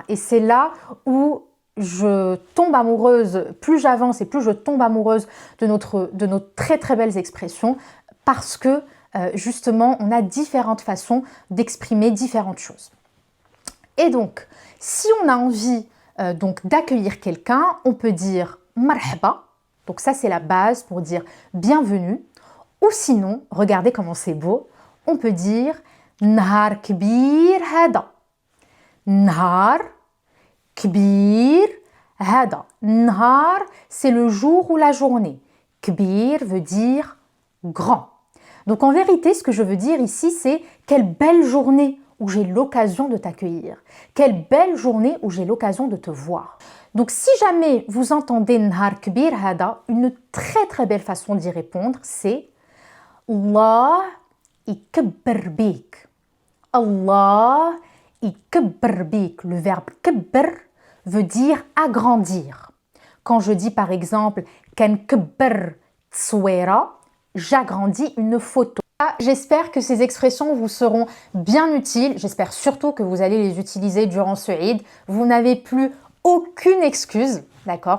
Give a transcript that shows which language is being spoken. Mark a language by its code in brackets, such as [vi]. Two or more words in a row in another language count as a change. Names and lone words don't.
[fr] Et c'est là où je tombe amoureuse, plus j'avance et plus je tombe amoureuse de nos très très belles expressions parce que justement, on a différentes façons d'exprimer différentes choses. Et donc, si on a envie donc d'accueillir quelqu'un, on peut dire marhaba, donc ça c'est la base pour dire bienvenue, ou sinon, regardez comment c'est beau, on peut dire [ar] نهار كبير هادا. نهار كبير هادا. [fr] Nhar, c'est le jour ou la journée. Kbir veut dire grand. Donc en vérité, ce que je veux dire ici, c'est quelle belle journée où j'ai l'occasion de t'accueillir. Quelle belle journée où j'ai l'occasion de te voir. Donc si jamais vous entendez [ar] نهار كبير هادا, [fr] une très très belle façon d'y répondre, c'est [ar] الله يكبر بيك. الله يكبر بيك. [fr] Le verbe kabbar veut dire agrandir. Quand je dis par exemple [ar] كن كبر تصويرة, [fr] j'agrandis une photo. J'espère que ces expressions vous seront bien utiles. J'espère surtout que vous allez les utiliser durant ce Eid. Vous n'avez plus aucune excuse, d'accord?